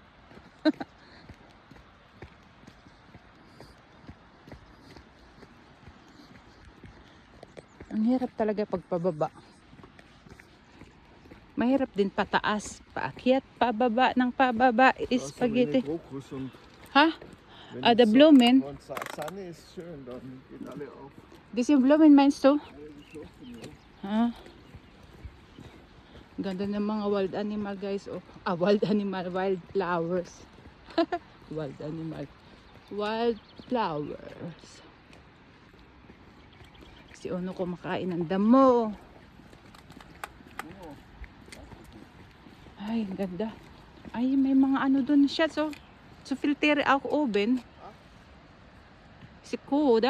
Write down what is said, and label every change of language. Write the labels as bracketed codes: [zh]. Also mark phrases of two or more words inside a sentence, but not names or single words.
[tl] Ang hirap talaga pagpababa. Mahirap din pataas, paakyat, pababa ng pababa is spaghetti. [en] Ha? Ah, the Blumen. [de] Sonne ist schön, dann geht alle auf. This yung Blumen meinst du? [tl] Ha? Ganda ng mga [en] wild animal guys, [tl] oh. [en] Ah, wild animal, wild flowers. Wild animal. Wild flowers. [tl] Si Ono kumakain ng damo. Ay, ang ganda. Ay, may mga ano dun siya, so. [de] So, filter auch oben. [tl] Si Kuda.